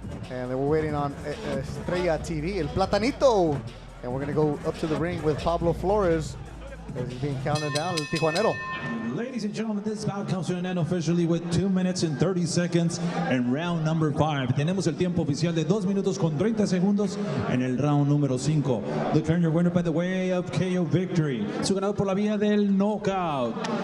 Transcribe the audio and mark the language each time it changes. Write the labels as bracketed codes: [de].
[en] And then we're waiting on Estrella TV, El Platanito. And we're going to go up to the ring with Pablo Flores as he's being counted down, El Tijuanero. Ladies and gentlemen, this bout comes to an end officially with 2 minutes and 30 seconds in round number 5. [es] Tenemos el tiempo oficial de 2 minutos con 30 segundos en el round número 5. [en] Declaring your winner by the way of KO victory. [es] Su ganador por la vía del knockout.